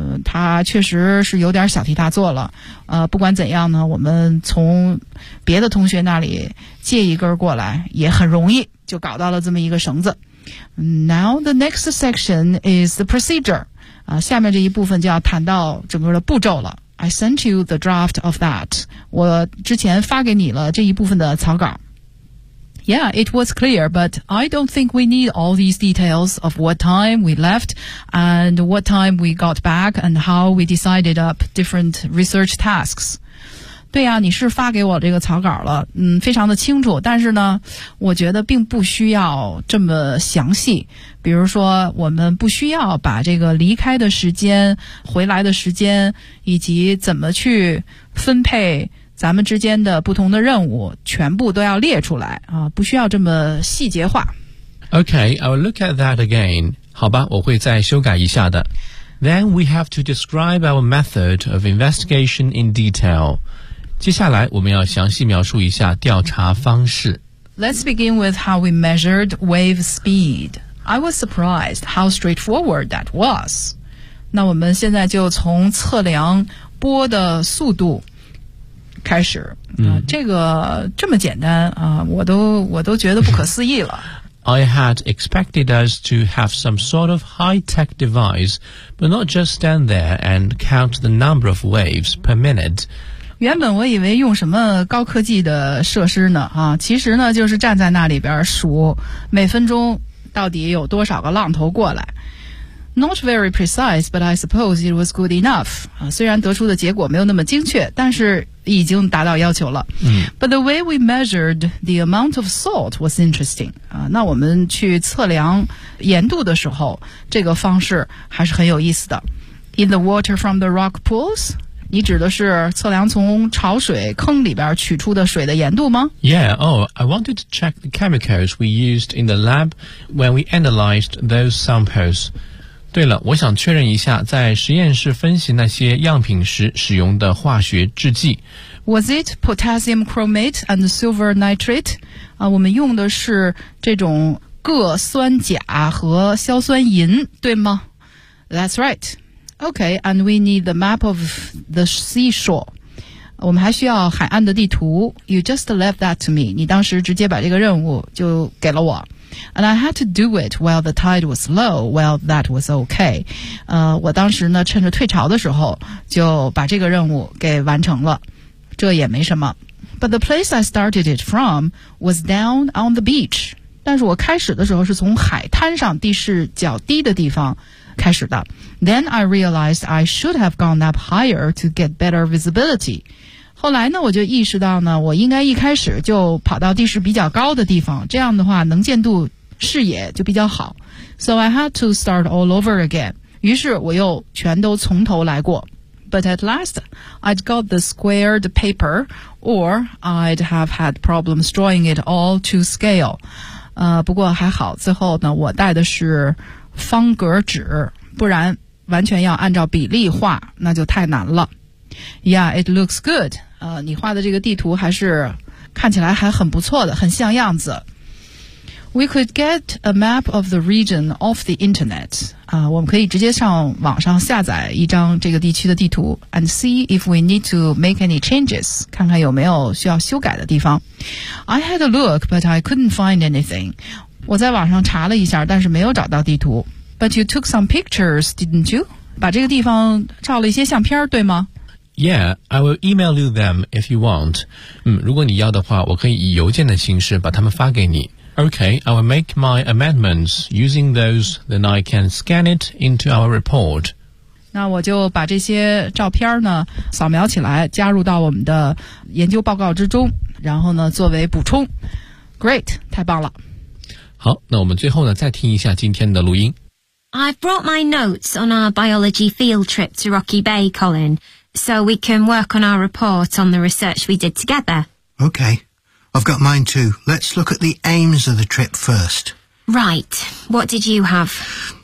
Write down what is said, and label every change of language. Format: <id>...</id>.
<zh>他确实是有点小题大做了。不管怎样呢，我们从别的同学那里借一根过来也很容易，就搞到了这么一个绳子。</zh> <en>Now the next section is the procedure.</en> <zh>下面这一部分就要谈到整个的步骤了。</zh> <en>I sent you the draft of that.</en> <zh>我之前发给你了这一部分的草稿。</zh> <en>Yeah, it was clear, but I don't think we need all these details of what time we left and what time we got back and how we decided up different research tasks.</en> <zh>对啊，你是发给我这个草稿了，非常的清楚，但是呢，我觉得并不需要这么详细。比如说，我们不需要把这个离开的时间、回来的时间以及怎么去分配咱们之间的不同的任务全部都要列出来啊，不需要这么细节化。</zh> <en>Okay, I'll look at that again.</en> <zh>好吧，我会再修改一下的。</zh> <en>Then we have to describe our method of investigation in detail.</en> <zh>接下来我们要详细描述一下调查方式。</zh> <en>Let's begin with how we measured wave speed. I was surprised how straightforward that was.</en> <zh>那我们现在就从测量波的速度开始，这个这么简单啊，我都觉得不可思议了。</zh> <en>I had expected us to have some sort of high-tech device, but not just stand there and count the number of waves per minute.</en> <zh>原本我以为用什么高科技的设施呢啊，其实呢就是站在那里边数每分钟到底有多少个浪头过来。</zh> <en>Not very precise, but I suppose it was good enough.</en> <zh>虽然得出的结果没有那么精确，但是已经达到要求了。</zh> <en>But the way we measured the amount of salt was interesting.</en> <zh>那我们去测量盐度的时候，这个方式还是很有意思的。</zh> <en>In the water from the rock pools?</en> <zh>你指的是测量从潮水坑里边取出的水的盐度吗？</zh> <en>Yeah, oh, I wanted to check the chemicals we used in the lab when we analyzed those samples.</en> <zh>对了，我想确认一下，在实验室分析那些样品时使用的化学制剂，</zh> <en>Was it potassium chromate and silver nitrate?</en> <zh>啊，我们用的是这种铬酸钾和硝酸银，对吗？</zh> <en>That's right. Okay, and we need the map of the seashore.</en> <zh>我们还需要海岸的地图。</zh> <en>You just left that to me.</en> <zh>你当时直接把这个任务就给了我。</zh> <en>And I had to do it while the tide was low. Well, that was okay.</en> <zh>我当时呢趁着退潮的时候就把这个任务给完成了。这也没什么。</zh> <en>But the place I started it from was down on the beach.</en> <zh>但是我开始的时候是从海滩上地势较低的地方开始的。</zh> <en>Then I realized I should have gone up higher to get better visibility.</en> <zh>后来呢，我就意识到呢，我应该一开始就跑到地势比较高的地方，这样的话能见度视野就比较好。</zh> <en>So I had to start all over again.</en> <zh>于是我又全都从头来过。</zh> <en>But at last, I'd got the squared paper, or I'd have had problems drawing it all to scale.</en> <zh>不过还好，最后呢，我带的是方格纸，不然完全要按照比例画，那就太难了。</zh> <en>Yeah, it looks good.</en> <zh>你画的这个地图还是看起来还很不错的，很像样子。</zh> <en>We could get a map of the region off the internet.</en> <zh>我们可以直接上网上下载一张这个地区的地图</zh> <en>and see if we need to make any changes.</en> <zh>看看有没有需要修改的地方。</zh> <en>I had a look, but I couldn't find anything.</en> <zh>我在网上查了一下，但是没有找到地图。</zh> <en>But you took some pictures, didn't you?</en> <zh>把这个地方照了一些相片，对吗？</zh> <en>Yeah, I will email you them if you want.</en> <zh>如果你要的话，我可以以邮件的形式把它们发给你。</zh> <en>Okay, I will make my amendments using those, then I can scan it into our report.</en> <zh>那我就把这些照片呢，扫描起来，加入到我们的研究报告之中，然后呢，作为补充。</zh> <en>Great,</en> <zh>太棒了。好，那我们最后呢，再听一下今天的录音。</zh> <en>I've brought my notes on our biology field trip to Rocky Bay, Colin, so we can work on our report on the research we did together. Okay, I've got mine too. Let's look at the aims of the trip first. Right, what did you have?</en>